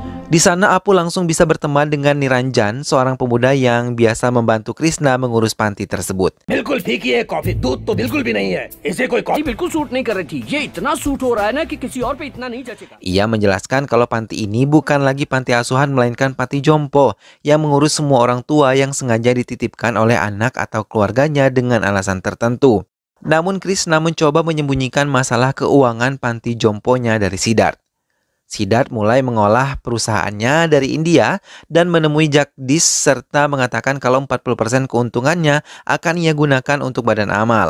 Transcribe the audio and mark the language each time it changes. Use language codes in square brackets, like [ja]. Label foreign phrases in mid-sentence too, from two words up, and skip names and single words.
[id] Di sana Apu langsung bisa berteman dengan Niranjan, seorang pemuda yang biasa membantu Krishna mengurus panti tersebut. [hi] बिल्कुल फीकी है कॉफी, दूध तो बिल्कुल भी नहीं है, इसे कोई जी बिल्कुल सूट नहीं कर रही थी। ये इतना सूट हो रहा है ना कि किसी और पे इतना नहीं जचेगा। [id] Ia menjelaskan kalau panti ini bukan lagi panti asuhan melainkan panti jompo yang mengurus semua orang tua yang sengaja dititipkan oleh anak atau keluarganya dengan alasan tertentu. Namun Krishna mencoba menyembunyikan masalah keuangan panti jomponya dari Siddharth. Siddharth mulai mengolah perusahaannya dari India dan menemui Jagdish serta mengatakan kalau 40% keuntungannya akan ia gunakan untuk badan amal.